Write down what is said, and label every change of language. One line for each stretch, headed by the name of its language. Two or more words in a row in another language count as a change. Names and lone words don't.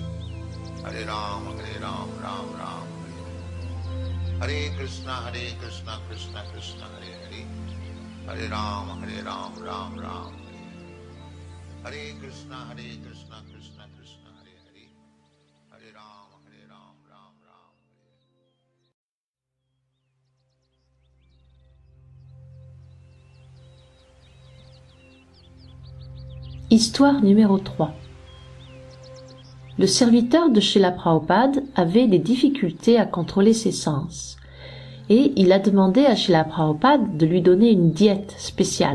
Sanskrit: Hare Rama, Ram Ram, Hare Hare. Hare Krishna, Krishna Krishna, Hare Hare. Hare Rama, Ram Ram, Hare Hare. Hare Krishna, Krishna Krishna, Hare Hare. Hare Rama, Ram Ram.
French: Histoire numéro 3. Le serviteur de Srila Prabhupada avait des difficultés à contrôler ses sens, et il a demandé à Srila Prabhupada de lui donner une diète spéciale.